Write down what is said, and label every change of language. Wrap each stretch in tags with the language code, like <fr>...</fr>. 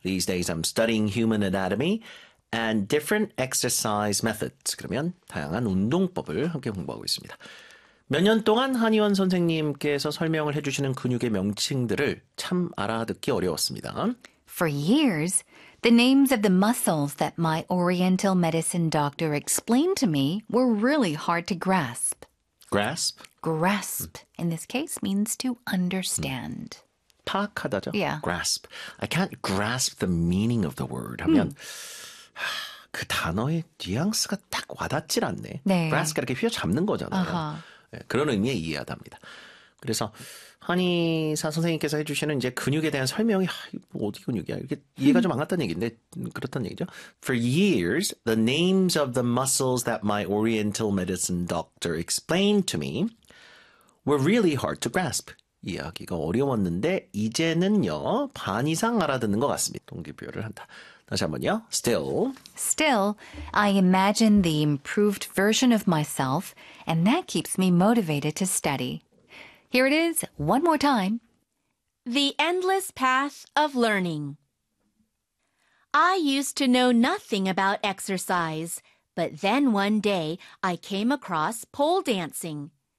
<en>These days, I'm studying human anatomy and different exercise methods.</en> <ko>그러면 다양한 운동법을 함께 공부하고 있습니다. 몇 년 동안 한의원 선생님께서 설명을 해주시는 근육의 명칭들을 참 알아듣기 어려웠습니다.</ko> <en>For years, the names of the muscles that my Oriental medicine doctor explained to me were really hard to grasp. Grasp? Grasp, in this case, means to understand.</en> <ko>파악하다죠?</ko> <en>Yeah. Grasp. I can't grasp the meaning of the word.</en> <ko>하면... 그 단어의 뉘앙스가 딱 와닿질 않네. 네. Grasp가 이렇게 휘어잡는 거잖아요. Uh-huh. 그런 의미에 이해하답니다. 그래서 한의사 선생님께서 해주시는 이제 근육에 대한 설명이 어디 근육이야? 이렇게 이해가 좀안 갔다는 얘기인데 그렇다는 얘기죠.</ko> <en>For years, the names of the muscles that my Oriental medicine doctor explained to me were really hard to grasp.</en> <ko>이해하기가 어려웠는데 이제는요 반 이상 알아듣는 것 같습니다. 동기부여를 한다. 다시 한번요.</ko> <en>Still, I imagine the improved version of myself, and that keeps me motivated to study. Here it is one more time. The endless path of learning. I used to know nothing about exercise, but then one day I came across pole dancing.</en>